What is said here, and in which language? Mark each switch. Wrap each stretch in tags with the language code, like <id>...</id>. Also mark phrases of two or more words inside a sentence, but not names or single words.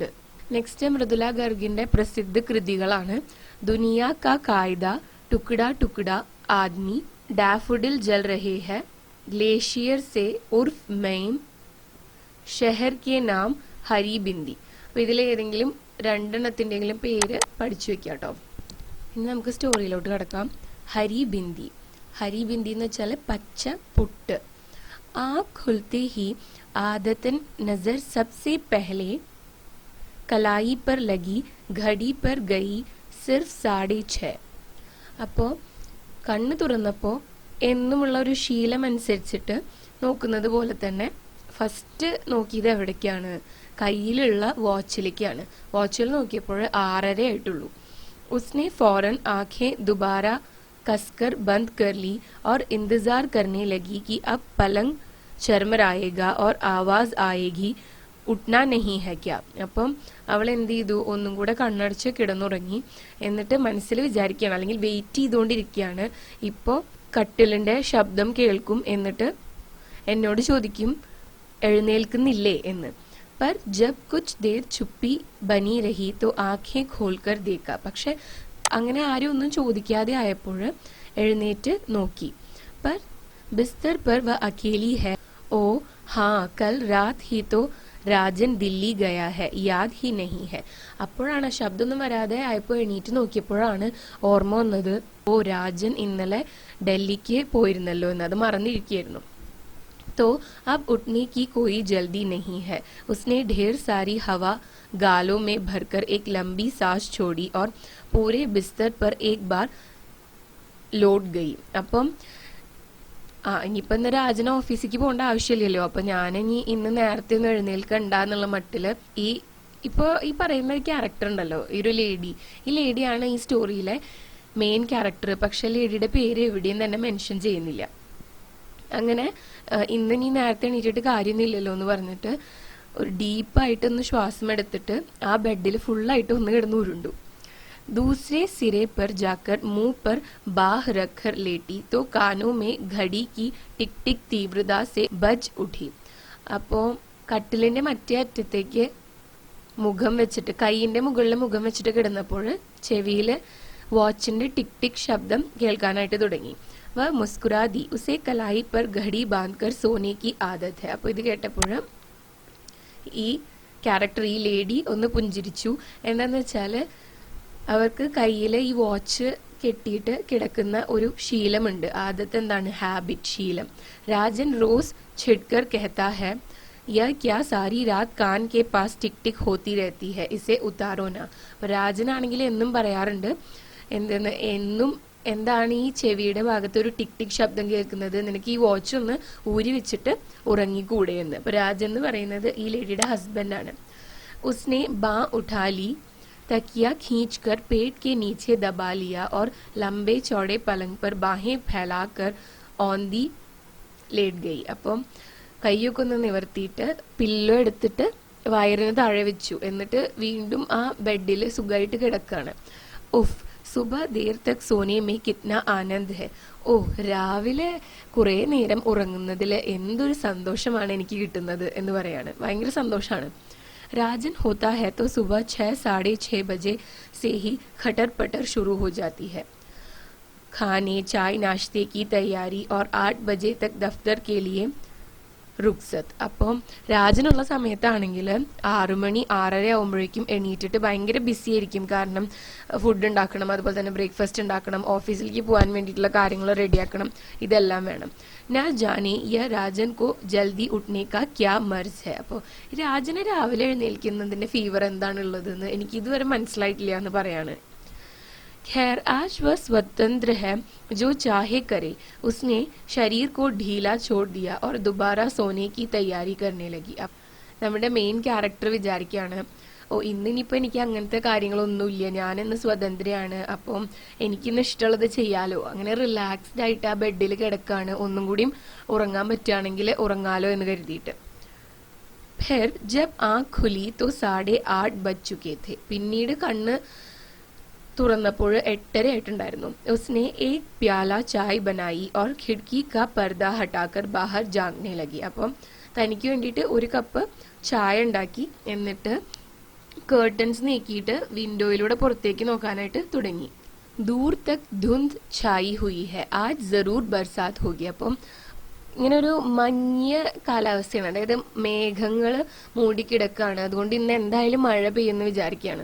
<ml>നെക്സ്റ്റ് മൃദുല ഗർഗിൻ്റെ പ്രസിദ്ധ കൃതികളാണ് ദുനിയാ കാ കായിദ, ടുക്ഡ ടുക്ഡ ആദ്മി, ഡാഫുഡിൽ ജൽ രഹേ ഹെ, ഗ്ലേഷിയർ സെ ഉർഫ് മെയിം, ഷെഹർ കെ നാം, ഹരി ബിന്ദി. അപ്പോൾ ഇതിലേതെങ്കിലും രണ്ടെണ്ണത്തിൻ്റെങ്കിലും പേര് പഠിച്ചു വെക്കാം കേട്ടോ. ഇനി നമുക്ക് സ്റ്റോറിയിലോട്ട് കിടക്കാം. ഹരി ബിന്ദി. हरी बिंदी എന്ന് വെച്ചാൽ പച്ച പുട്ട്.</ml> <hi>आँख खुलते ही आदतन नजर सबसे पहले कलाई पर लगी घड़ी पर गई सिर्फ 6:30.</hi> <ml>അപ്പോൾ കണ്ണ് തുറന്നപ്പോൾ എന്നുമുള്ള ഒരു ശീലം അനുസരിച്ചിട്ട് നോക്കുന്നത് പോലെ തന്നെ ഫസ്റ്റ് നോക്കിയത് എവിടേക്കാണ്? കയ്യിലുള്ള വാച്ചിലേക്കാണ്. വാച്ചിൽ നോക്കിയപ്പോൾ 6:30 ആയിട്ടുള്ളൂ.</ml> <hi>उसने फौरन आंखें दोबारा कसकर बंद कर ली और इंतजार करने लगी कि अब पलंग चरमराएगा और आवाज आएगी, उठना नहीं है क्या.</hi> <ml>അപ്പം അവൾ എന്ത് ചെയ്തു? ഒന്നും കൂടെ കണ്ണടച്ച് കിടന്നുറങ്ങി. എന്നിട്ട് മനസ്സിൽ വിചാരിക്കുകയാണ്, അല്ലെങ്കിൽ വെയിറ്റ് ചെയ്തുകൊണ്ടിരിക്കുകയാണ്, ഇപ്പോൾ കട്ടിലിൻ്റെ ശബ്ദം കേൾക്കും, എന്നിട്ട് എന്നോട് ചോദിക്കും എഴുന്നേൽക്കുന്നില്ലേ എന്ന്.</ml> <hi>पर जब कुछ देर चुप्पी बनी रही तो आंखें खोलकर देखा.</hi> <ml>പക്ഷെ അങ്ങനെ ആരും ഒന്നും ചോദിക്കാതെ ആയപ്പോൾ എഴുന്നേറ്റ് നോക്കി.</ml> <hi>पर बिस्तर पर वह अकेली है. ओ हाँ, कल रात ही तो രാജൻ दिल्ली गया है, याद ही नहीं है.</hi> <ml>അപ്പോഴാണ് ശബ്ദമൊന്നും വരാതെ ആയപ്പോൾ എണീറ്റ് നോക്കിയപ്പോഴാണ് ഓർമ്മ വന്നത്, ഓ രാജൻ ഇന്നലെ ഡൽഹിക്ക് പോയിരുന്നല്ലോ എന്ന്, അത് മറന്നിരിക്കുകയായിരുന്നു.</ml> <hi>तो अब उठने की कोई जल्दी नहीं है. उसने ढेर सारी हवा गालों में भरकर एक लंबी सांस छोड़ी और पूरे बिस्तर पर एक बार लौट गई.</hi> <ml>അപ്പം ഇനിയിപ്പോൾ ഇന്ന് രാജന് ഓഫീസിലേക്ക് പോകേണ്ട ആവശ്യമില്ലല്ലോ, അപ്പം ഞാനിനി ഇന്ന് നേരത്തെ ഒന്നും എഴുന്നേൽക്കണ്ട എന്നുള്ള മട്ടിൽ ഇപ്പോൾ ഈ പറയുന്ന ഒരു ക്യാരക്ടർ ഉണ്ടല്ലോ, ഈ ഒരു ലേഡി, ഈ ലേഡിയാണ് ഈ സ്റ്റോറിയിലെ മെയിൻ ക്യാരക്ടർ. പക്ഷെ ലേഡിയുടെ പേര് എവിടെയും തന്നെ മെൻഷൻ ചെയ്യുന്നില്ല. അങ്ങനെ ഇന്ന് നീ നേരത്തെ എണീറ്റിട്ട് കാര്യമൊന്നുമില്ലല്ലോ എന്ന് പറഞ്ഞിട്ട് ഒരു ഡീപ്പായിട്ടൊന്ന് ശ്വാസം എടുത്തിട്ട് ആ ബെഡിൽ ഫുള്ളായിട്ട് ഒന്ന് കിടന്ന് ഉരുണ്ടു.</ml> <hi>दूसरे सिरे पर जाकर मुंह पर बाह रखकर लेटी तो कानों में घड़ी की टिक टिक तीव्रता से बज उठी.</hi> <ml>അപ്പോൾ കട്ടിലിൻ്റെ മറ്റേ അറ്റത്തേക്ക് മുഖം വെച്ചിട്ട്, കൈയിൻ്റെ മുകളിൽ മുഖം വെച്ചിട്ട് കിടന്നപ്പോൾ ചെവിയിൽ വാച്ചിൻ്റെ ടിക് ടിക് ശബ്ദം കേൾക്കാനായിട്ട് തുടങ്ങി.</ml> <hi>वह मुस्कुरा दी. उसे कलाई पर घड़ी बांधकर सोने की आदत है.</hi> <ml>അപ്പോൾ ഇത് കേട്ടപ്പോൾ ഈ ക്യാരക്ടർ, ഈ ലേഡി ഒന്ന് പുഞ്ചിരിച്ചു. എന്താണെന്ന് വെച്ചാൽ അവർക്ക് കയ്യിൽ ഈ വാച്ച് കെട്ടിയിട്ട് കിടക്കുന്ന ഒരു ശീലമുണ്ട്. ആദത്ത് എന്താണ്? ഹാബിറ്റ്, ശീലം.</ml> <hi>രാജൻ റോസ് छिड़कर कहता है, यह क्या सारी रात कान के पास टिक टिक होती रहती है, इसे उतारो ना.</hi> <ml>രാജനാണെങ്കിൽ എന്നും പറയാറുണ്ട്, എന്തെന്ന് എന്നും എന്താണ് ഈ ചെവിയുടെ ഭാഗത്ത് ഒരു ടിക് ടിക് ശബ്ദം കേൾക്കുന്നത്, നിനക്ക് ഈ വാച്ച് ഒന്ന് ഊരി വെച്ചിട്ട് ഉറങ്ങിക്കൂടെ എന്ന്. അപ്പൊ രാജൻ എന്ന് പറയുന്നത് ഈ ലേഡിയുടെ ഹസ്ബൻഡാണ്.</ml> <hi>उसने बाह उठा ली, तकिया खींचकर पेट के नीचे दबा लिया और लंबे चौड़े पलंग पर बाहें फैलाकर औंधी लेट गई.</hi> <ml>അപ്പം കൈയൊക്കെ ഒന്ന് നിവർത്തിയിട്ട് പില്ലോ എടുത്തിട്ട് വയറിന് താഴെ വെച്ചു. എന്നിട്ട് വീണ്ടും ആ ബെഡിൽ സുഖമായിട്ട് കിടക്കാണ്.</ml> <hi>उफ़, सुबह देर तक सोने में कितना आनंद है.</hi> <ml>ഓ, രാവിലെ കുറേ നേരം ഉറങ്ങുന്നതിൽ എന്തൊരു സന്തോഷമാണ് എനിക്ക് കിട്ടുന്നത് എന്ന് പറയാണ്. ഭയങ്കര സന്തോഷമാണ്.</ml> <hi>राजन होता है तो सुबह 6-6:30 बजे से ही खटर पटर शुरू हो जाती है. खाने चाय नाश्ते की तैयारी और 8 बजे तक दफ्तर के लिए റുക്സത്ത്.</hi> <ml>അപ്പം രാജനുള്ള സമയത്താണെങ്കിൽ 6 മണി 6:30 ആകുമ്പോഴേക്കും എണീറ്റിട്ട് ഭയങ്കര ബിസി ആയിരിക്കും. കാരണം ഫുഡ് ഉണ്ടാക്കണം, അതുപോലെ തന്നെ ബ്രേക്ക്ഫാസ്റ്റ് ഉണ്ടാക്കണം, ഓഫീസിലേക്ക് പോകാൻ വേണ്ടിയിട്ടുള്ള കാര്യങ്ങൾ റെഡിയാക്കണം, ഇതെല്ലാം വേണം.</ml> <hi>ना जाने ये राजन को जल्दी उठने का क्या मर्ज़ है.</hi> <ml>അപ്പോൾ രാജനെ രാവിലെ എഴുന്നേൽക്കുന്നതിന്റെ ഫീവർ എന്താണുള്ളതെന്ന് എനിക്ക് ഇതുവരെ മനസ്സിലായിട്ടില്ല എന്ന് പറയാണ്.</ml> <hi>खैर आज वह स्वतंत्र है, जो चाहे करे. उसने शरीर को ढीला छोड़ दिया और दोबारा सोने की तैयारी करने लगी.</hi> <ml>നമ്മുടെ മെയിൻ ക്യാരക്ടർ വിചാരിക്കുകയാണ്, ഓ ഇന്നിനിപ്പോൾ എനിക്ക് അങ്ങനത്തെ കാര്യങ്ങളൊന്നുമില്ല, ഞാനിന്ന് സ്വതന്ത്രയാണ്, അപ്പം എനിക്കിന്ന് ഇഷ്ടമുള്ളത് ചെയ്യാലോ. അങ്ങനെ റിലാക്സ്ഡ് ആയിട്ട് ആ ബെഡിൽ കിടക്കാണ്. ഒന്നും കൂടിയും ഉറങ്ങാൻ പറ്റുകയാണെങ്കിൽ ഉറങ്ങാലോ എന്ന് കരുതിയിട്ട്.</ml> <hi>फिर जब आँख खुली तो 8:30 बज चुके थे.</hi> <ml>പിന്നീട് കണ്ണ് തുറന്നപ്പോൾ 8:30 ആയിട്ടുണ്ടായിരുന്നു.</ml> <hi>उसने एक प्याला चाय बनाई और खिड़की का पर्दा हटाकर बाहर जागने लगी.</hi> <ml>അപ്പം തനിക്ക് വേണ്ടിയിട്ട് ഒരു കപ്പ് ചായ ഉണ്ടാക്കി, എന്നിട്ട് കേർട്ടൻസ് നീക്കിയിട്ട് വിൻഡോയിലൂടെ പുറത്തേക്ക് നോക്കാനായിട്ട് തുടങ്ങി.</ml> <hi>दूर तक धुंध छाई हुई है, आज ज़रूर बरसात होगी.</hi> <ml>അപ്പം ഇങ്ങനെ ഒരു മഞ്ഞ കാലാവസ്ഥയാണ്, അതായത് മേഘങ്ങൾ മൂടിക്കിടക്കാണ്, അതുകൊണ്ട് ഇന്ന് എന്തായാലും മഴ പെയ്യുമെന്ന് വിചാരിക്കുകയാണ്.</ml>